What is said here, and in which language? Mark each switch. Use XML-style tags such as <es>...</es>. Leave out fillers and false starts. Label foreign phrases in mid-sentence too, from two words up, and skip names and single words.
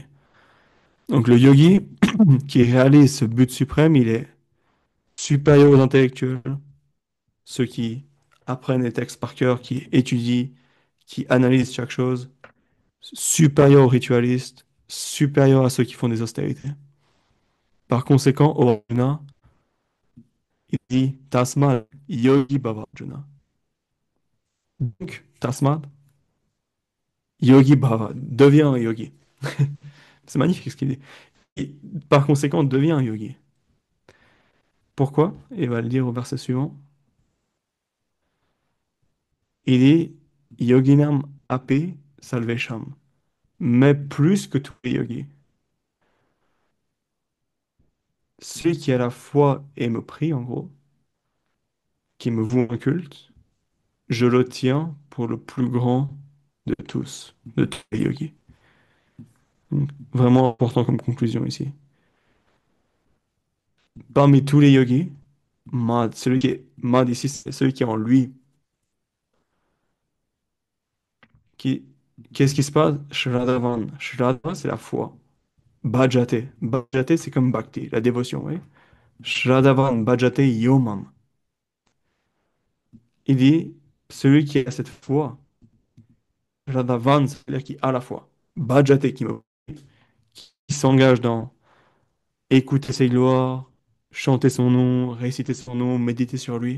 <fr>Donc le yogi qui réalise ce but suprême, il est supérieur aux intellectuels, ceux qui apprennent les textes par cœur, qui étudient, qui analysent chaque chose, supérieur aux ritualistes, supérieur à ceux qui font des austérités. Par conséquent, au Arjuna, il dit</fr> <sa>Tasma yogi bhava Arjuna. Donc, Tasma yogi bhava,</sa> <fr>deviens un yogi. C'est magnifique ce qu'il dit. Et par conséquent, deviens un yogi. Pourquoi? Il va le dire au verset suivant. Il dit</fr> <sa>Yoginam api salvesham.</sa> <fr>Mais plus que tous les yogis. Celui qui à la foi et me prie, en gros, qui me voue un culte, je le tiens pour le plus grand de tous les yogis. Donc, vraiment important comme conclusion ici. Parmi tous les yogis, Mad, celui qui est Mad ici, c'est celui qui est en lui. Qui, qu'est-ce qui se passe?</fr> <sa>Shraddhavan. Shraddha,</sa> <fr>c'est la foi.</fr> <sa>Bhajate. Bhajate,</sa> <fr>c'est comme Bhakti, la dévotion, oui.</fr> <sa>Shraddhavan, Bhajate, Yomam.</sa> <fr>Il dit, celui qui a cette foi, Shraddhavan, c'est-à-dire qui a la foi. Bhajate, qui s'engage dans écouter ses gloires, chanter son nom, réciter son nom, méditer sur lui.</fr>